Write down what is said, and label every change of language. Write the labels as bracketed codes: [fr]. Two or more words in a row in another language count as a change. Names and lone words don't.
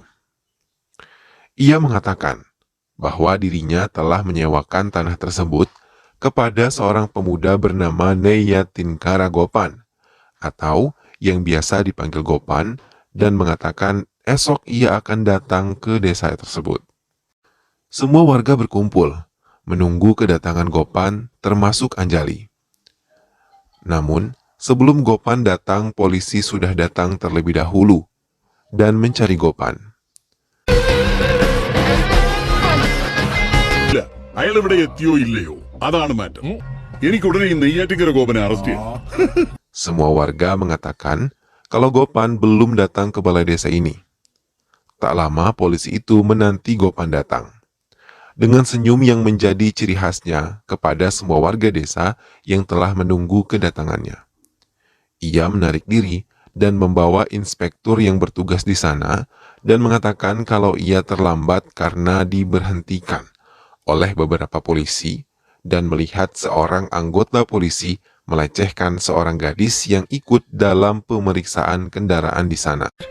[id] Ia mengatakan bahwa dirinya telah menyewakan tanah tersebut kepada seorang pemuda bernama Neya Tingkaragopan, atau yang biasa dipanggil Gopan, dan mengatakan esok ia akan datang ke desa tersebut. Semua warga berkumpul, menunggu kedatangan Gopan, termasuk Anjali. Namun, sebelum Gopan datang, polisi sudah datang terlebih dahulu dan mencari Gopan. [ml] അയാൾ ഇവിടെ എത്തിയോ ഇല്ലയോ അതാണ് മാറ്റം എനിക്ക് ഉടനെ ഈ നെയ്യാറ്റിക്കര ഗോപനെ അറസ്റ്റ് ചെയ്യണം. [id] Semua warga mengatakan kalau Gopan belum datang ke balai desa ini. Tak lama polisi itu menanti Gopan datang. Dengan senyum yang menjadi ciri khasnya kepada semua warga desa yang telah menunggu kedatangannya. Ia menarik diri dan membawa inspektur yang bertugas di sana dan mengatakan kalau ia terlambat karena diberhentikan oleh beberapa polisi dan melihat seorang anggota polisi melecehkan seorang gadis yang ikut dalam pemeriksaan kendaraan di sana.